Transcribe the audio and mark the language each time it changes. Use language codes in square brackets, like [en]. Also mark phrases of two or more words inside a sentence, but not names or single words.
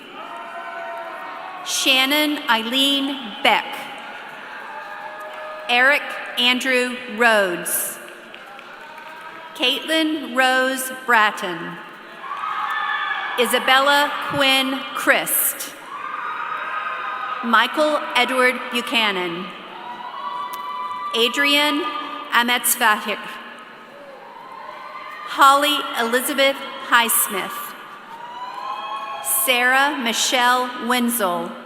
[en] Shannon Eileen Beck. Eric Andrew Rhodes. Caitlin Rose Bratton. Isabella Quinn Christ. Michael Edward Buchanan. Adrian Ametsvahik. Holly Elizabeth Highsmith. Sarah Michelle Wenzel.